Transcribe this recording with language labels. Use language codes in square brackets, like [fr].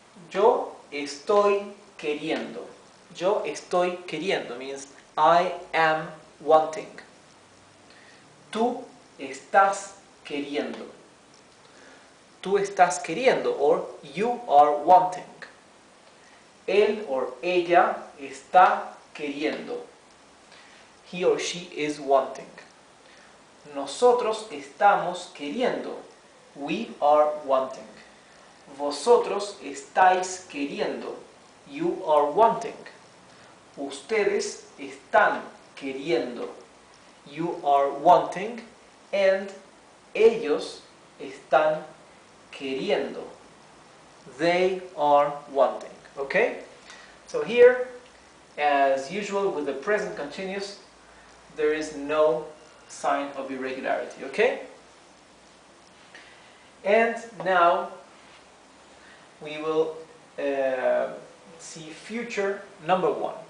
[es] Yo estoy queriendo. Yo estoy queriendo [en] means I am wanting. [es] Tú estás queriendo. Tú estás queriendo, [en] or you are wanting. [es] Él or ella está queriendo. [en] He or she is wanting. [es] Nosotros estamos queriendo. [en] We are wanting. [es] Vosotros estáis queriendo. [en] You are wanting. [es] Ustedes están queriendo. [en] You are wanting. And [es] ellos están queriendo. [en] They are wanting. Okay? So here, as usual with the present continuous, there is no sign of irregularity, okay? And now we will see future number 1.